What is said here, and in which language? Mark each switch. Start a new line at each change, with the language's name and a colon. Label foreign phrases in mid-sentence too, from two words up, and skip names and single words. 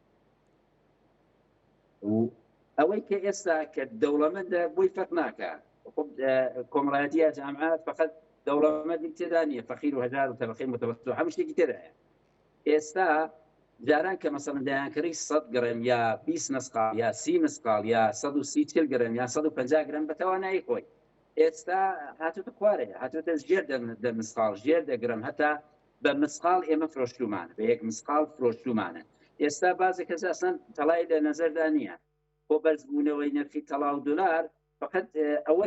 Central Kurdish: ئەوەی کە ئێستا کە دەوڵەمەندە بۆی فەق ناکە کۆمەڵایەتیە جامعات فقط دەوڵەمەندی تێدا نیە فەقیر و هەژار و تەبەقەی متەوەسط و هەموو شتێکی تێدایە ئێستا جاران کە مەسەڵەن دەیانکەری 100 گرم یا 20 مسقال یا 30 مسقال یا 130 گرم یا 150 گرم بە توانایی خۆی ئێستا هاتوتە خوارێ هاتوتە ژێر دە مسقال ژێر دەگرم هەتا بە مسقال ئێمە فرۆشتومانە بە یەک مسقال فرۆشتومانە ئێستا بازێک کەس ئەسڵەن تەڵای لە نەزەردا نییە بۆ بەرزبوونەوەی نرخی تەڵاو دلار فقط ئەوە